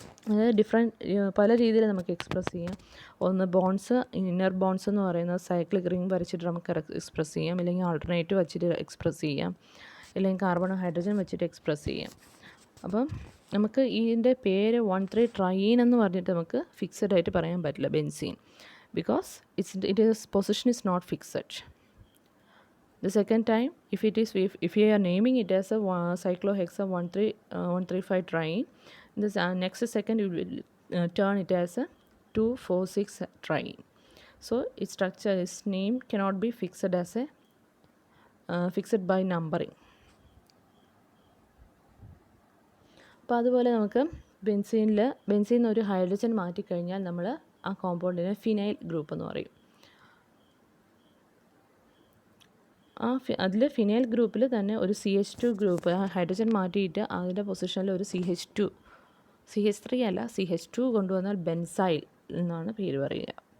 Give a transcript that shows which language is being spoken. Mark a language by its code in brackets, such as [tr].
[ml] അതായത് പല രീതിയിൽ നമുക്ക് എക്സ്പ്രസ് ചെയ്യാം. ഒന്ന് ബോൺസ്, ഇന്നർ ബോൺസ് എന്ന് പറയുന്നത് സൈക്ലിക് റിംഗ് വരച്ചിട്ട് നമുക്ക് എക്സ്പ്രസ് ചെയ്യാം, അല്ലെങ്കിൽ ആൾട്ടർനേറ്റ് വെച്ചിട്ട് എക്സ്പ്രസ് ചെയ്യാം, അല്ലെങ്കിൽ കാർബൺ ഹൈഡ്രജൻ വെച്ചിട്ട് എക്സ്പ്രസ് ചെയ്യാം. അപ്പം നമുക്ക് ഇതിൻ്റെ പേര് 1,3-ട്രയീൻ എന്ന് പറഞ്ഞിട്ട് നമുക്ക് ഫിക്സഡ് ആയിട്ട് പറയാൻ പറ്റില്ല benzene, [en] Because position is not fixed. The second time, if you are naming it as a cyclohexane 135 triene, this next second you will turn it as a 246 triene. So its structure, its name cannot be fixed as a fixed by numbering. [ml] അപ്പോൾ അതുപോലെ നമുക്ക് ബെൻസീനിൽ ഒരു hydrogen മാറ്റിക്കഴിഞ്ഞാൽ നമ്മൾ ആ കോമ്പൗണ്ടിനെ phenyl group എന്ന് പറയും. അതിൽ phenyl ഗ്രൂപ്പിൽ തന്നെ ഒരു CH2 ഗ്രൂപ്പ്, ഹൈഡ്രജൻ മാറ്റിയിട്ട് അതിൻ്റെ പൊസിഷനിൽ ഒരു CH3 അല്ല CH2 കൊണ്ടുവന്നാൽ ബെൻസൈൽ എന്നാണ് പേര് പറയുക.